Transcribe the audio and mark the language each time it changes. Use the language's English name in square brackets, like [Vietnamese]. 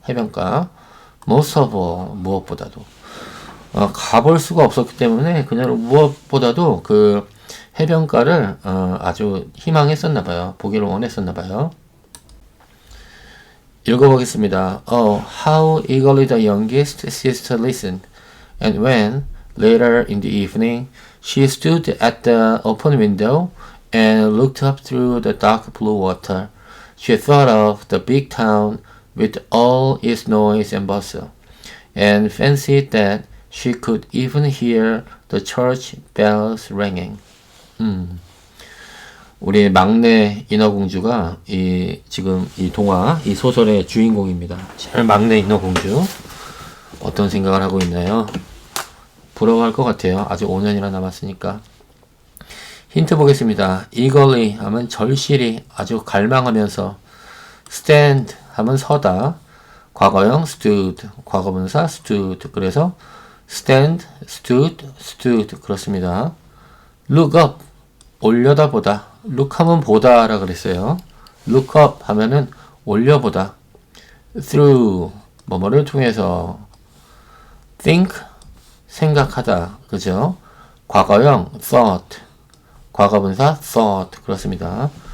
[Korean] 해변가 most of all 무엇보다도 가볼 수가 없었기 때문에 그녀는 무엇보다도 그 해변가를 아주 희망했었나 봐요. 보기를 원했었나 봐요. 읽어보겠습니다. [English] How eagerly the youngest sister listened, and when, later in the evening, she stood at the open window and looked up through the dark blue water, she thought of the big town with all its noise and bustle, and fancied that she could even hear the church bells ringing. [Korean] 우리 막내 인어공주가 지금 이 동화, 이 소설의 주인공입니다. 제일 막내 인어공주. 어떤 생각을 하고 있나요? 부러워할 것 같아요. 아직 5년이나 남았으니까. 힌트 보겠습니다. eagerly 하면 절실히, 아주 갈망하면서. stand 하면 서다. 과거형 stood, 과거분사 stood. 그래서 stand, stood 그렇습니다. look up, 올려다보다. look 하면 보다라 그랬어요. look up 하면은 올려보다. through, 뭐뭐를 통해서. think, 생각하다. 그죠? 과거형 thought, 과거분사 thought. 그렇습니다.